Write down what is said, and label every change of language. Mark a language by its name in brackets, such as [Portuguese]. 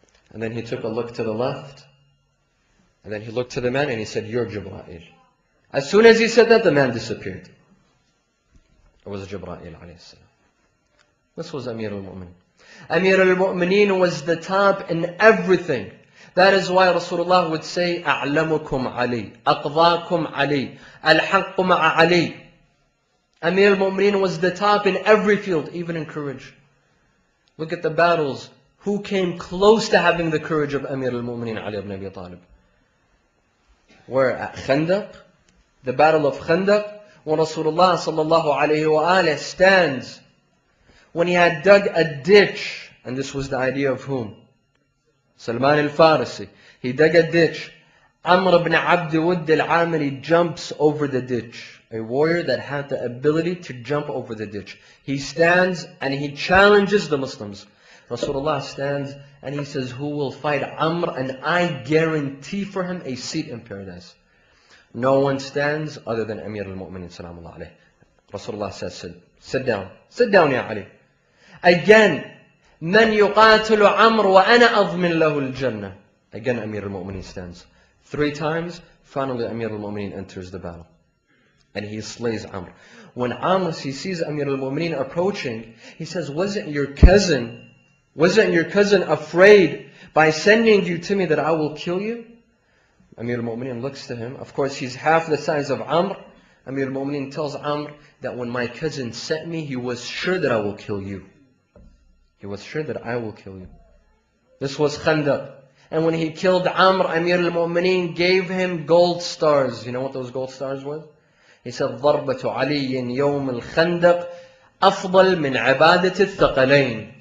[English] And then he took a look to the left. And then he looked to the man and he said, you're Jibra'il. As soon as he said that, the man disappeared. It was Jibra'il alayhi salam. This was Amir al-Mu'mineen. Amir al-Mu'mineen was the top in everything. That is why Rasulullah would say, [Arabic] أعلمكم علي, أقضاكم علي, الحق مع علي. [English] Amir al-Mu'mineen was the top in every field, even in courage. Look at the battles. Who came close to having the courage of Amir al-Mu'mineen Ali ibn Abi Talib? Where? At Khandaq, the battle of Khandaq, when Rasulullah sallallahu alayhi wa alayhi stands, when he had dug a ditch, and this was the idea of whom? Salman al-Farisi. He dug a ditch. Amr ibn Abd Wudd al-Amiri jumps over the ditch. A warrior that had the ability to jump over the ditch. He stands and he challenges the Muslims. Rasulullah stands and he says, who will fight Amr? And I guarantee for him a seat in paradise. No one stands other than Amir al-Mu'mineen salamullah alayhi. Rasulullah says, sit down. Sit down, Ya Ali. Again, [Arabic] من يقاتل عمر وأنا أضمن له الجنة. [English] Again, Amir al-Mu'mineen stands. 3 times, finally Amir al-Mu'mineen enters the battle. And he slays Amr. When Amr, he sees Amir al-Mu'mineen approaching, he says, wasn't your cousin afraid by sending you to me that I will kill you? Amir al-Mu'mineen looks to him. Of course, he's half the size of Amr. Amir al-Mu'mineen tells Amr that when my cousin sent me, he was sure that I will kill you. He was sure that I will kill you. This was Khandaq. And when he killed Amr, Amir al-Mu'mineen gave him gold stars. You know what those gold stars were? He said, [Arabic] ضربة علي يوم الخندق أفضل من عبادة الثقلين.